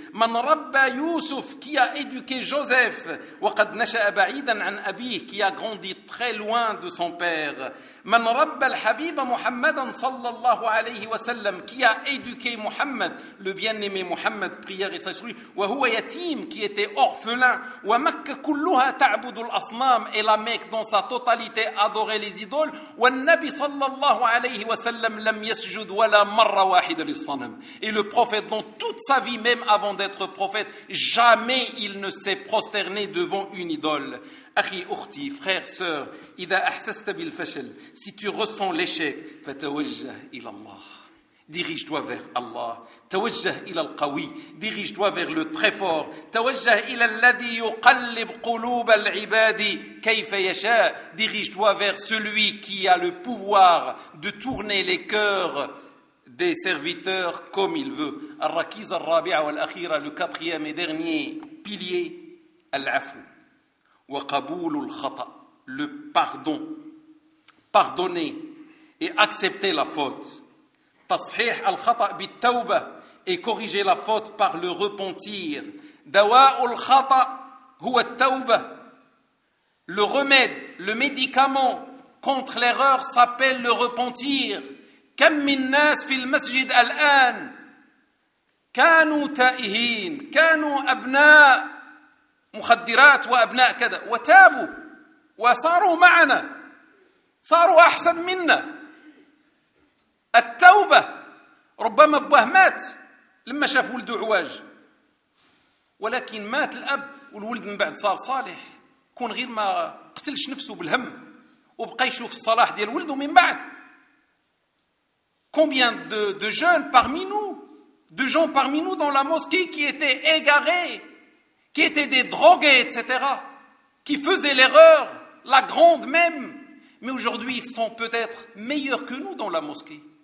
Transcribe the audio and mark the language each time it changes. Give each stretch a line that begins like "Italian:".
Arabic: Man rabba Yusuf,
French: qui a éduqué Joseph.
Arabic: Wa qad nasha ba'idan an abih,
French: qui a grandi très loin de son père.
Arabic: Man rabba al-habib Muhammadan sallallahu alayhi wa sallam,
French: qui a éduqué Muhammad, le bien-aimé Muhammad, prière et sait sur lui.
Arabic: Wa huwa yatim,
French: qui était orphelin.
Arabic: Wa makkah kulluha ta'budu al-asnam,
French: et la Mecque dans sa totalité adorait les idoles.
Arabic: والنبي صلى الله عليه وسلم لم يسجد ولا مرة واحدة للصنم.
French: Et le prophète, dans toute sa vie, même avant d'être prophète, jamais il ne s'est prosterné devant une idole.
Arabic: أخي أختي,
French: frère, sœur,
Arabic: إذا أحسست بالفشل,
French: si tu ressens l'échec,
Arabic: فتوجه إلى الله,
French: dirige-toi vers Allah.
Arabic: توجه إلى القوي,
French: dirige-toi vers le très fort.
Arabic: توجه إلى الذي يقلب قلوب العباد كيف يشاء,
French: dirige-toi vers celui qui a le pouvoir de tourner les cœurs des serviteurs comme il veut.
Arabic: الركيزة الرابعة والأخيرة,
French: le quatrième et dernier pilier,
Arabic: العفو وقبول الخطأ,
French: le pardon, pardonner et accepter la faute.
Arabic: تصحيح الخطأ بالتوبة,
French: et corriger la faute par le repentir.
Arabic: دواء الخطأ هو التوبة,
French: le remède, le médicament contre l'erreur s'appelle le repentir.
Arabic: كم من ناس في المسجد الآن كانوا تائهين, كانوا أبناء مخدرات وأبناء كذا, وتابوا وصاروا معنا, صاروا أحسن منا. التوبة, ربما أبوه مات لما شاف ولده عواج, ولكن مات الأب والولد من بعد صار صالح, كون غير ما قتلش نفسه بالهم وبقى يشوف الصلاح ديال ولده من بعد.
French: Combien de jeunes parmi nous, de gens parmi nous dans la mosquée qui étaient égarés, qui étaient des drogués, etc., qui faisaient l'erreur, la grande même, mais aujourd'hui ils sont peut-être meilleurs que nous dans la mosquée.